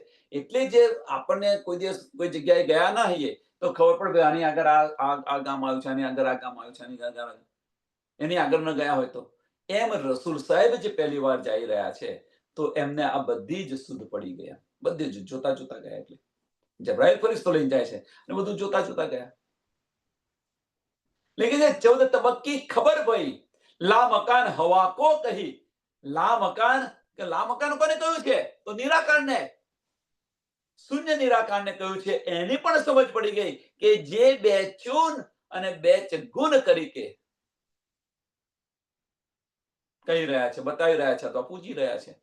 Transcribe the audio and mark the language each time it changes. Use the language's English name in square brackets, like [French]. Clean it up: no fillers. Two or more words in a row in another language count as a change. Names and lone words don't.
[Gujarati] એટલે જે આપણને કોઈ દિવસ કોઈ જગ્યાએ ગયા ના હોઈએ તો ખબર પડે આની આગળ આ ગામ આવ્યું છે, આની આગળ આ ગામ આવ્યું છે, આની આગળ એની આગળ ન ગયા હોય તો. એમ રસૂલ સાહેબ જે પહેલી વાર જઈ રહ્યા છે, તો એમને આ બધી જ શુદ્ધ પડી ગયા. બધી જ જોતા જોતા ગયા. એટલે જબરાઈલ ફરિશ્તો લઈને જાય છે અને બધું જોતા જોતા ગયા. [Hindi] लेकिन 14 तबक की खबर भई, ला मकान हवा को कही. [Gujarati] ला मकान કે લા મકાન કોને કહ્યું છે? તો નિરાકારને, શૂન્ય નિરાકારને કહ્યું છે. એની પણ સમજ પડી ગઈ કે જે બેચૂન અને બેચ ગુણ તરીકે કહી રહ્યા છે, બતાવી રહ્યા છે, તો પૂછી રહ્યા છે.